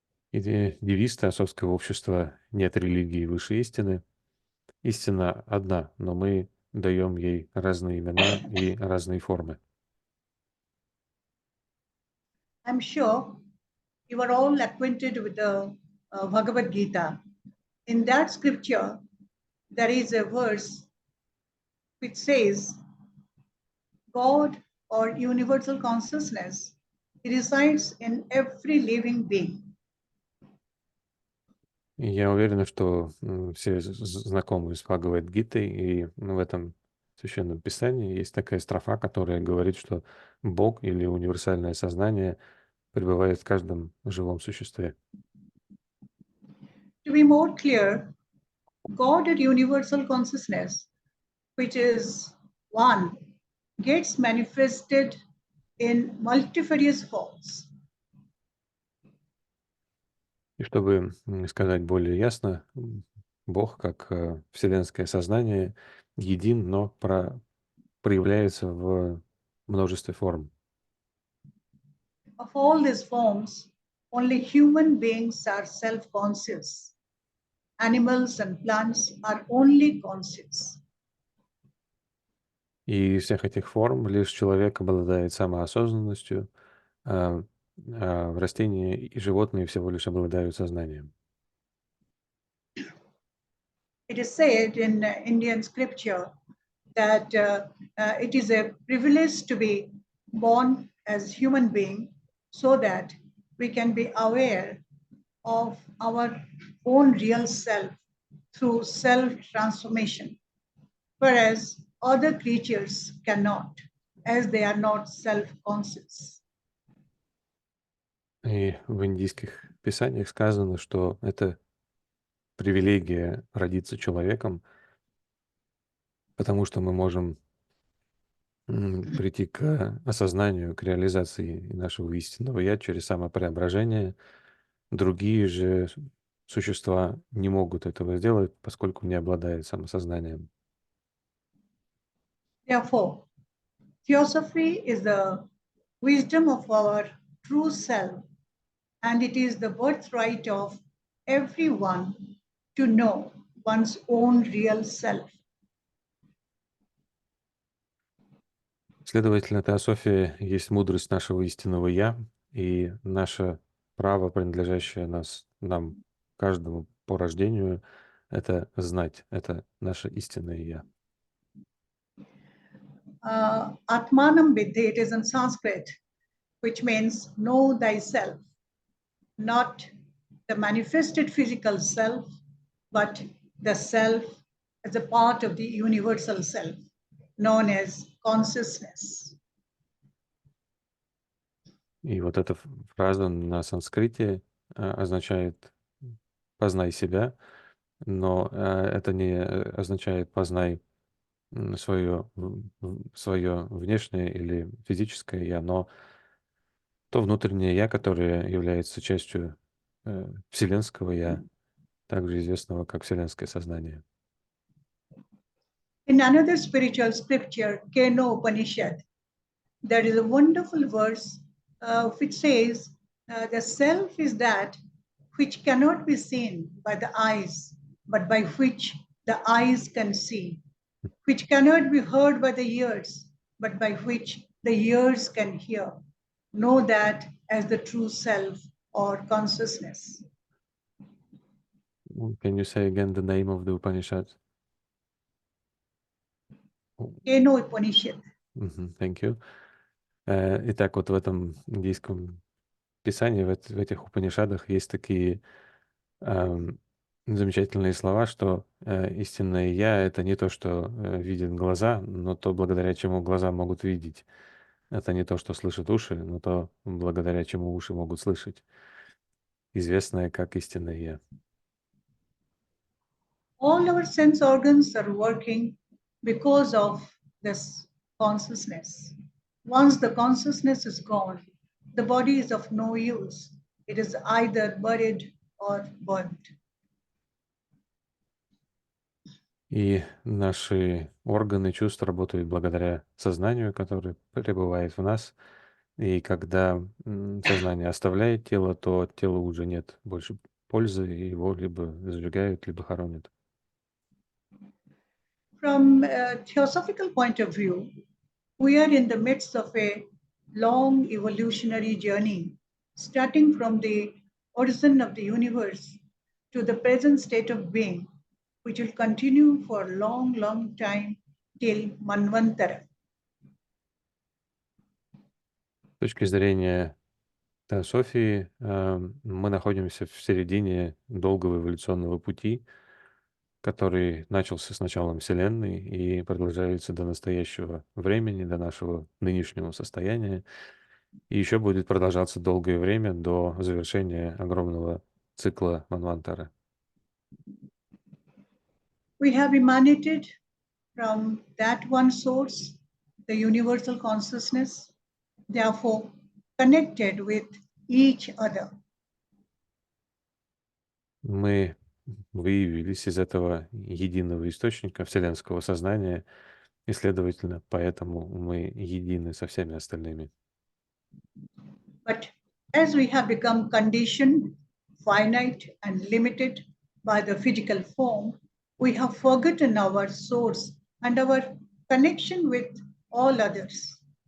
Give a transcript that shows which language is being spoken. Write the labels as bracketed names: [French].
[Russian] И девиз теософского общества — нет религии выше истины. Истина одна, но мы даем ей разные имена и разные формы. [English] I'm sure you are all acquainted with the Bhagavad Gita. In that scripture, there is a verse which says, God or universal consciousness resides in every living being. [Russian] И я уверен, что все знакомы с Бхагавад-гитой, и в этом священном писании есть такая строфа, которая говорит, что Бог или универсальное сознание пребывает в каждом живом существе. [English] To be more clear, God or universal consciousness, which is one, gets manifested in multifarious forms. [Russian] И чтобы сказать более ясно, Бог, как вселенское сознание, един, но проявляется в множестве форм. [English] Of all these forms, only human beings are self-conscious. Animals and plants are only conscious. [Russian] И из всех этих форм лишь человек обладает самоосознанностью, растения и животные всего лишь обладают сознанием. [English] It is said in Indian scripture that it is a privilege to be born as human being so that we can be aware of our own real self through self-transformation, whereas other creatures cannot, as they are not self-conscious. [Russian] И в индийских писаниях сказано, что это привилегия родиться человеком, потому что мы можем прийти к осознанию, к реализации нашего истинного «я» через самопреображение. Другие же существа не могут этого сделать, поскольку не обладают самосознанием. [English] Therefore, Theosophy is the wisdom of our true self, and it is the birthright of everyone to know one's own real self. [Russian] Следовательно, теософия есть мудрость нашего истинного «я», и наше право, принадлежащее нам, каждому по рождению, это знать, это наше истинное «я». [Sanskrit] Atmanam Vidhi, [English] it is in Sanskrit, which means know thyself, not the manifested physical self, but the self as a part of the universal self, known as consciousness. [Russian] И вот эта фраза на санскрите означает «познай себя», но это не означает «познай свое внешнее или физическое «я», но то внутреннее «я», которое является частью вселенского «я», также известного как вселенское сознание. [English] In another spiritual scripture, Keno Upanishad, there is a wonderful verse which says, the self is that which cannot be seen by the eyes, but by which the eyes can see, which cannot be heard by the ears, but by which the ears can hear. Know that as the true self or consciousness. Can you say again the name of the Upanishad? Keno Upanishad. Thank you. [Russian] Итак, вот в этом индийском писании, в этих Упанишадах есть такие замечательные слова, что истинное «я» — это не то, что видят глаза, но то, благодаря чему глаза могут видеть. Это не то, что слышат уши, но то, благодаря чему уши могут слышать. Известное как истинное «я». [English] All our sense organs are working because of this consciousness. Once the consciousness is gone, the body is of no use. It is either buried or burnt. [Russian] И наши органы чувств работают благодаря сознанию, которое пребывает в нас. И когда сознание оставляет тело, то от тела уже нет больше пользы, и его либо сжигают, либо хоронят. [English] From a theosophical point of view, we are in the midst of a long evolutionary journey, starting from the origin of the universe to the present state of being, which will continue for a long, long time till Manvantara. [Russian] С точки зрения теософии, мы находимся в середине долгого эволюционного пути, который начался с началом Вселенной и продолжается до настоящего времени, до нашего нынешнего состояния, и еще будет продолжаться долгое время до завершения огромного цикла Манвантара. [English] We have emanated from that one source, the universal consciousness, therefore connected with each other. [Russian] Мы выявились из этого единого источника вселенского сознания, и, следовательно, поэтому мы едины со всеми остальными. [English] But as we have become conditioned, finite, and limited by the physical form, we have forgotten our source and our connection with all others.